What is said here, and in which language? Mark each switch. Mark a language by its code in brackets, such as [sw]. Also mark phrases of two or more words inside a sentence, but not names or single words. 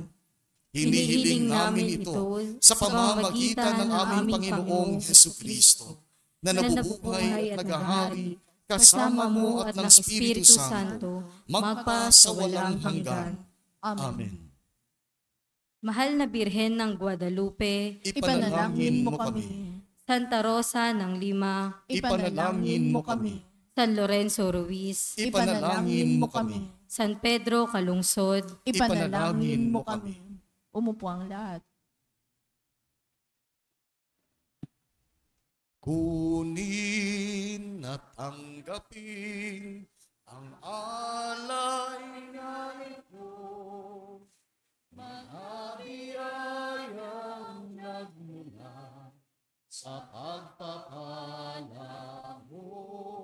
[tl] Hinihiling namin ito sa pamamagitan ng aming Panginoong Hesukristo, na nabubuhay at naghahari kasama mo at ng Espiritu Santo, magpa sa walang hanggan. Amen. Mahal na Birhen ng Guadalupe, Ipanalangin mo kami. Santa Rosa ng Lima, Ipanalangin mo kami. San Lorenzo Ruiz, Ipanalangin mo kami. San Pedro Calungsod, Ipanalangin mo kami. Umupo ang lahat. Kunin at tanggapin ang alay na ito, mga biyayang nagmula sa pagpapala mo.